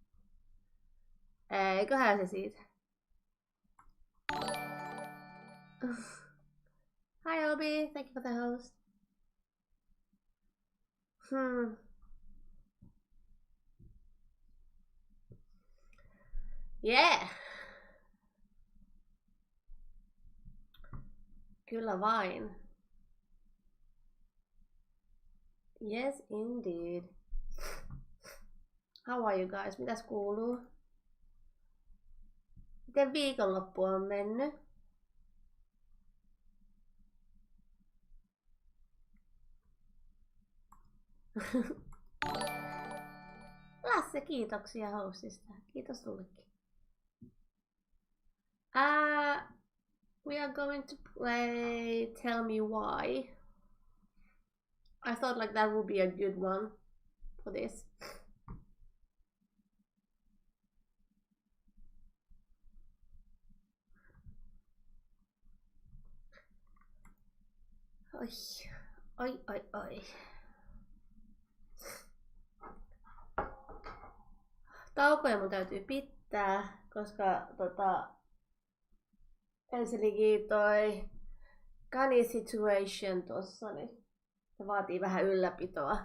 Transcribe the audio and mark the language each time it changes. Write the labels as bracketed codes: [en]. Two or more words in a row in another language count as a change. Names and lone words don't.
[fi] Eiköhän se siitä. [en] Hi Obi, thank you for the host. Yeah. [fi] Kyllä vain. [en] Yes indeed. How are you guys? [fi] Mitäs kuuluu? Miten viikonloppu on mennyt? Lasse, kiitoksia hostista. Kiitos sullekin. [en] We are going to play Tell Me Why. I thought like that would be a good one for this. [fi] Oi. Taukoja mun täytyy pitää, koska ensinnäkin toi Kani situation tossa, niin se vaatii vähän ylläpitoa.